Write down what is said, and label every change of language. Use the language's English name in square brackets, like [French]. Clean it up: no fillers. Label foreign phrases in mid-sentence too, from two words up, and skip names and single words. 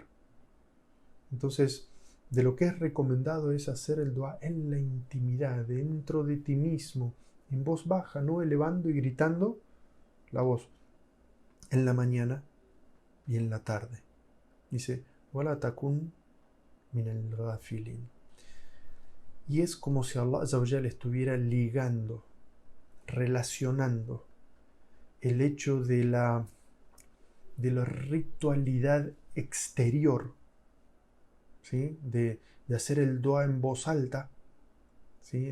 [Spanish] Entonces, de lo que es recomendado es hacer el dua en la intimidad, dentro de ti mismo, en voz baja, no elevando y gritando la voz, en la mañana y en la tarde. Dice, [Arabic] ولا تكن من الغافلين. [Spanish] Y es como si [Arabic] الله عز وجل [Spanish] estuviera ligando, relacionando el hecho de la ritualidad exterior, ¿sí? de hacer el dua en voz alta, ¿sí?